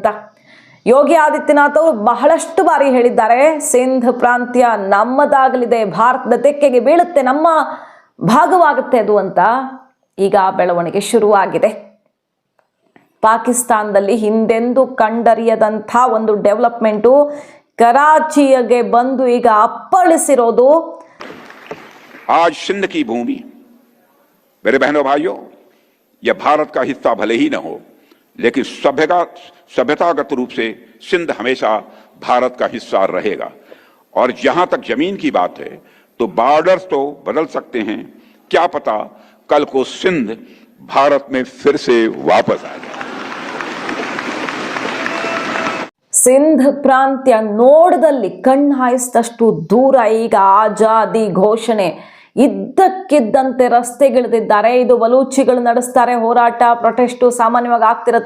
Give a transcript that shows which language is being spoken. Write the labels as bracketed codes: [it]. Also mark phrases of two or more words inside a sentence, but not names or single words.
[kn] ಯೋಗಿ ಆದಿತ್ಯನಾಥ್ ಅವರು ಬಹಳಷ್ಟು ಬಾರಿ ಹೇಳಿದ್ದಾರೆ, ಸಿಂಧ್ ಪ್ರಾಂತ್ಯ ನಮ್ಮದಾಗಲಿದೆ, ಭಾರತದ ತೆಕ್ಕೆಗೆ ಬೀಳುತ್ತೆ, ನಮ್ಮ ಭಾಗವಾಗುತ್ತೆ ಅದು ಅಂತ. ಈಗ ಬೆಳವಣಿಗೆ ಶುರುವಾಗಿದೆ. ಪಾಕಿಸ್ತಾನದಲ್ಲಿ ಹಿಂದೆಂದೂ ಕಂಡರಿಯದಂಥ ಒಂದು ಡೆವಲಪ್ಮೆಂಟು कराची बंदू ಈಗ ಅಪ್ಪಳಿಸಿರೋದು. [hi] आज सिंध की भूमि मेरे बहनों भाइयों, यह भारत का हिस्सा भले ही न हो, लेकिन सभ्यतागत रूप से सिंध हमेशा भारत का हिस्सा रहेगा. और जहां तक जमीन की बात है तो बॉर्डर्स तो बदल सकते हैं, क्या पता कल को सिंध भारत में फिर से वापस आ जाए. [kn] ಸಿಂಧ್ ಪ್ರಾಂತ್ಯ ನೋಡದಲ್ಲಿ ಕಣ್ಣು ಹಾಯಿಸಿದಷ್ಟು ದೂರ ಈಗ ಆಜಾದಿ ಘೋಷಣೆ. ಇದ್ದಕ್ಕಿದ್ದಂತೆ ರಸ್ತೆಗಿಳಿದಿದ್ದಾರೆ. ಇದು ಬಲೂಚಿಗಳು ನಡೆಸ್ತಾರೆ ಹೋರಾಟ, ಪ್ರೊಟೆಸ್ಟು ಸಾಮಾನ್ಯವಾಗಿ ಆಗ್ತಿರುತ್ತೆ.